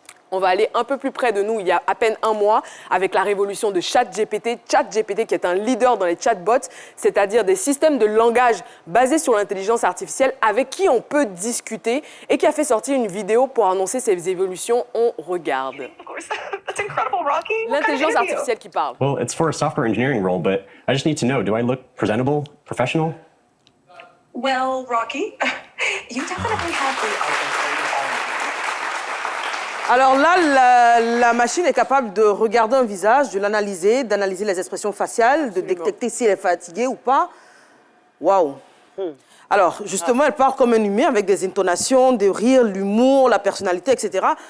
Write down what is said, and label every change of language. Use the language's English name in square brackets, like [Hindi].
[French] On va aller un peu plus près de nous, il y a à peine un mois, avec la révolution de ChatGPT. ChatGPT qui est un leader dans les chatbots, c'est-à-dire des systèmes de langage basés sur l'intelligence artificielle avec qui on peut discuter et qui a fait sortir une vidéo pour annoncer ces évolutions. On regarde. L'intelligence artificielle qui parle. [English] Well, it's for a software engineering role, but I just need to know, do I look presentable, professional? Well, Rocky, you definitely have the [French] Alors là, la machine est capable de regarder un visage, de l'analyser, d'analyser les expressions faciales, de détecter s'il est fatigué ou pas. Waouh! Alors, justement, elle parle comme un humain avec des intonations, des rires, l'humour, la personnalité, etc.